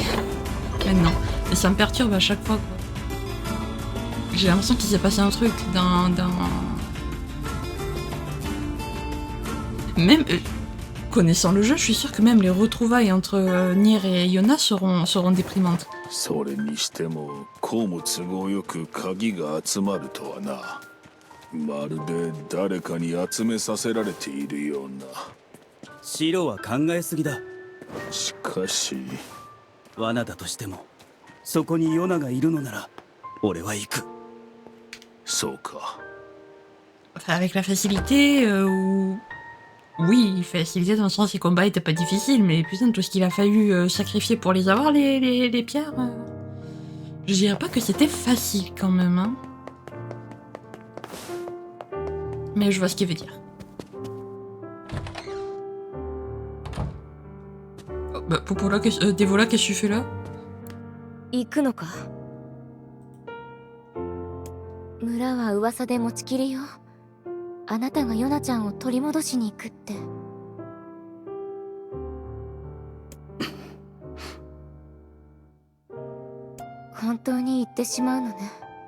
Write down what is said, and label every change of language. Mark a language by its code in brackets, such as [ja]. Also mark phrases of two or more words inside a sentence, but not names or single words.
[fr] Maintenant. Et ça me perturbe à chaque fois. J'ai l'impression qu'il s'est passé un truc dans... Même... connaissant le jeu, je suis sûre que même les retrouvailles entre Nier et Yona seront déprimantes. [ja] それにしてもこうも都合よく鍵が集まるとはな。まるで誰かに集めさせられているような。シロは考えすぎだ。しかし罠だとしてもそこにヨナがいるのなら俺は行く。そうか。 [fr] Enfin, avec la facilité, oui, facilité dans le sens les combats étaient pas difficiles, mais putain, tout ce qu'il a fallu sacrifier pour les avoir, les pierres. Je dirais pas que c'était facile quand même, hein. Mais je vois ce qu'il veut dire. Oh, bah, Popola, Devola, qu'est-ce que tu fais là? [ja] 行くのか。村は噂で持ちきりよ。あなたがヨナちゃんを取り戻しに行くって。本当に行ってしまうのね。